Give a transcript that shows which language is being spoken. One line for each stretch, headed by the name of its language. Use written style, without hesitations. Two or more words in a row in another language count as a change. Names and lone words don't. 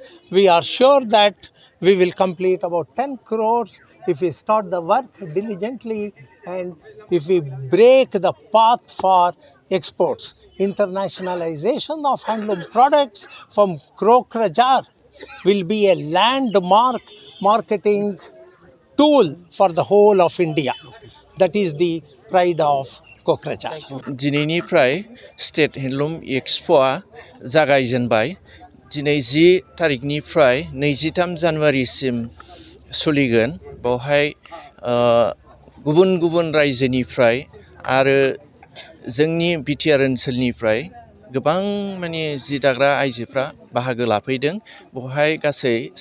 English: We are sure that we will complete about 10 crores if we start the work diligently and if we break the path for exports. Internationalization of handloom products from Kokrajhar will be a landmark marketing tool for the whole of India. That is the pride of Kokrajhar.
Bodo: दिनैनिफ्राय स्टेट हेन्डलुम एक्सप'आ जागायजेनबाय दिनै 10 तारिखनिफ्राय 23 जानुवारिसिम सोलिगोन बेवहाय गुबुन गुबुन रायजोनिफ्राय आरो जोंनि बिटिआर ओनसोलनिफ्राय गोबां माने जि दाग्रा आइजोफ्रा बाहागो लाफैदों बेवहाय गासै